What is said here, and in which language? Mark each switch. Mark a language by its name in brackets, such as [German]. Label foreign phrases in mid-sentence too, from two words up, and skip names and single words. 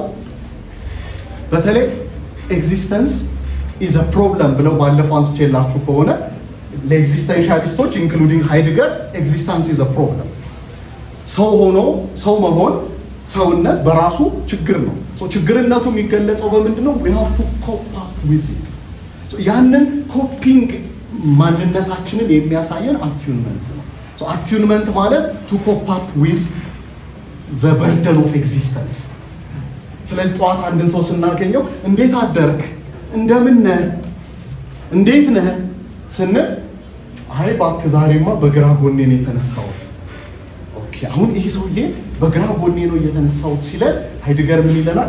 [Amharic] በተለይ [English] existence is a problem [Amharic] ብለው ባለፈው አንስቼላችሁ ከሆነ ለኤግዚስተንሻሊስቶች ኢንክሉዲንግ ሃይድገር [English] existence is a problem። [Amharic] ሰው መሆን ሰውነት በራሱ ችግር ነው። ችግርነቱ የሚገለጸው በምንድን ነው? [English] we have to cope up with it። [Amharic] ያንን ኮፒንግ ማንነታችንን የሚያሳየን አቲዩንመንት ነው። አቲዩንመንት ማለት [English] to cope up with the burden of existence። [Amharic] ስለዚህ ጠዋት አንድን ሰው ስናገኘው እንዴት አደርክ፣ እንደምን ነህ፣ እንዴት ነህ ስንል አይ እባክህ ዛሬማ በግራ ጎኔ ነው የተነሳሁት። ኦኬ አሁን ይሄ ሰውዬ በግራ ጎኔ ነው እየተነሳሁት ሲለን ሃይድገር ምን ይለናል?